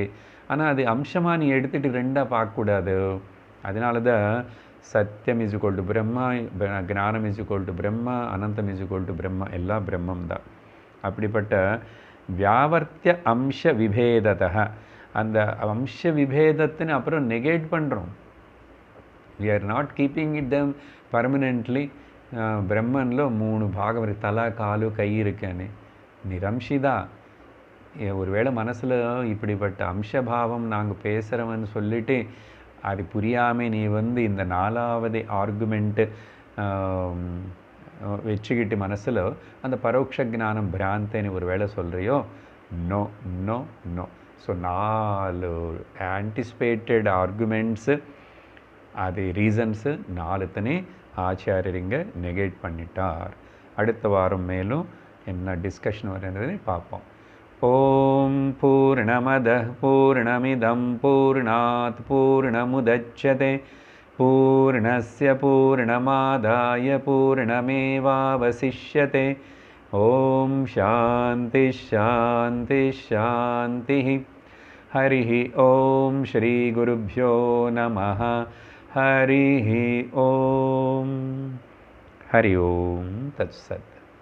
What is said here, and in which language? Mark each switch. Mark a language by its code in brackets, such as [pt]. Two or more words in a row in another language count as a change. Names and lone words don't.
[ta] ஆனால் அது அம்சமாக நீ எடுத்துகிட்டு ரெண்டாக பார்க்கக்கூடாது. அதனால தான் சத்தியம் [en] is equal to [ta] பிரம்மா, ஞானம் [en] is equal to [ta] பிரம்மா, அனந்தம் [en] is equal to [ta] பிரம்மா, எல்லாம் பிரம்மம் தான். அப்படிப்பட்ட வியாவர்த்திய அம்ச விபேதத்தः அந்த அம்ச விபேதத்தின்னு அப்புறம் நெகேட் பண்ணுறோம். [en] we are not keeping it them permanently. [ta] பிரம்மனில் 3 பாகம் இருக்குது, தலை காலு கை இருக்குன்னு. நிரம்ஷிதா. ஒருவேளை மனசில் இப்படிப்பட்ட அம்சபாவம் நாங்கள் பேசுகிறவன்னு சொல்லிவிட்டு அது புரியாமல் நீ வந்து இந்த 4வது ஆர்குமெண்ட்டு வச்சுக்கிட்டு மனசில் அந்த பரோட்ச ஞானம் பிராந்தின்னு ஒரு வேளை சொல்கிறியோ, [en] no no no. [ta] ஸோ 4 [en] anticipated arguments, [ta] அது ரீசன்ஸு 4த்தனே ஆச்சாரியரிங்க நெகேட் பண்ணிட்டார். அடுத்த வாரம் மேலும் என்ன டிஸ்கஷன் வருகிறது பார்ப்போம். [sa] ओम् पूर्णमदः पूर्णमिदं पूर्णात् पूर्णमुदच्यते पूर्णस्य पूर्णमादाय पूर्णमेवावशिष्यते. ओम् शान्ति शान्ति शान्ति. हरिः ओम् श्री गुरुभ्यो नमः. हरिः ओम्। हरि ओम् तत्सत्.